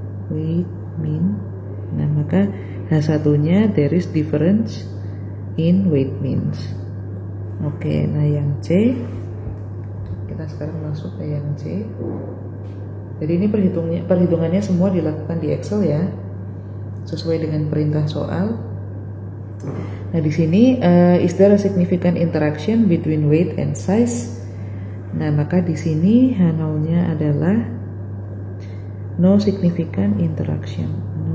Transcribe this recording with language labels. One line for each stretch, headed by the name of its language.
Indonesian: Nah, maka H1-nya
English: there is difference in weight means.
Indonesian: Oke, nah yang C, kita sekarang masuk ke yang C. Jadi ini perhitungannya semua dilakukan di Excel ya, sesuai dengan perintah soal. Nah, di sini
English: is there a significant interaction between weight and size?
Indonesian: Nah, maka di sini H0-nya adalah
English: no significant interaction.